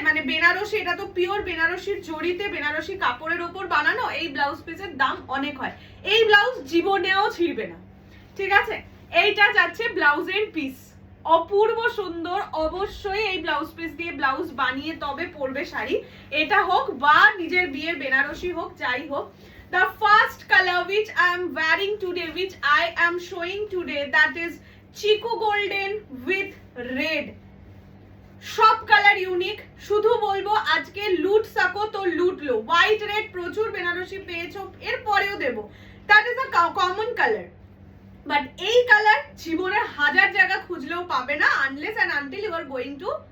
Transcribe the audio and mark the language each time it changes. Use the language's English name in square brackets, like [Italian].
[Bangla] মানে বেনারসি, এটা তো পিওর বেনারসির জড়িতে বেনারসি কাপড়ের ওপর বানানো, এই ব্লাউজ পিসের দাম অনেক হয়। এই ব্লাউজ জীবনেও ছিঁড়বে না, ঠিক আছে? এইটা যাচ্ছে ব্লাউজের পিস, অপূর্ব সুন্দর। অবশ্যই এই ব্লাউজ পিস দিয়ে ব্লাউজ বানিয়ে তবে পরবে শাড়ি, এটা হোক বা নিজের বিয়ের বেনারসি হোক, যাই হোক। [English] The first color which I am wearing today, which I am showing today, that is chiku golden with red। [Bangla] সব কালার ইউনিক, শুধু বলবো আজকে [Hindi] লুট সাকো তো লুট লো। [Bangla] হোয়াইট রেড প্রচুর বেনারসি পেয়েছো, এর পরেও দেবো, [English] That is a common colour. [Bangla] But এই কালার জীবনে 1000 জায়গা খুঁজলেও পাবে না, [English] unless and until you are going to